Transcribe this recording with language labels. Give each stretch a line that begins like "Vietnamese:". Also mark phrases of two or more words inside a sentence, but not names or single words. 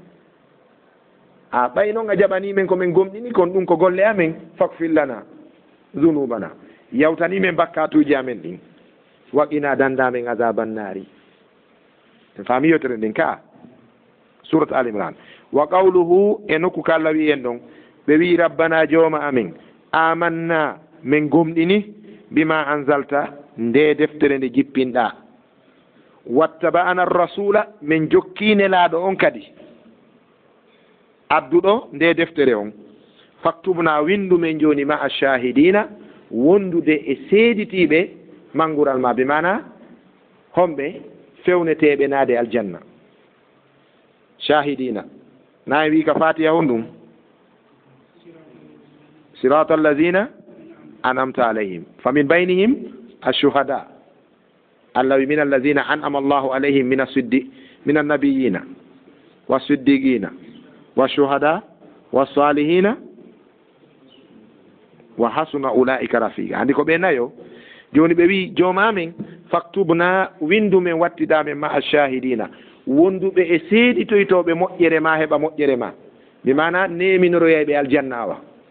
Fula: a ɓay noon a jaɓani men komin gomɗini kon ɗum ko golle amen
Arabic: فاكفر لنا ذنوبنا
Fula: yawtani men bakkatuji amen ɗin waqina dandamen
Arabic: عذاب النار
Fula: en faami yotere ndin ka
Arabic: سورة آل عمران وقوله
Fula: e nokku ka Allah wi en ɗon ɓe wi rabbana jooma amen amanna min gomɗini bima anzalta nde deftere nde jippinɗa
Arabic: واتبعنا الرسول
Fula: min jokkine laaɗo on kadi adduɗo nde deftere on faktubna windu men joni
Arabic: مع الشاهدين
Fula: wondude e seeditiɓe mangural ma be mana homɓe fewneteɓe naade aljanna shahidina nayi wi ka fatiha on ɗum
Arabic: صراط الذين أنعمت عليهم فمن بينهم الشهداء Allah wi من الذين أنعم الله عليهم من النبيين والصديقين والشهداء والصالحين وحسن أولئك رفيقا
Fula: andi ko ɓe nayo joni ɓe wi joomamen faktubna windu men wattiɗamen
Arabic: مع الشاهدين
Fula: wonduɓe e seeɗitoytoɓe moƴƴere ma heɓa moƴƴere ma mi mana neminoroyayɓe aljanna wa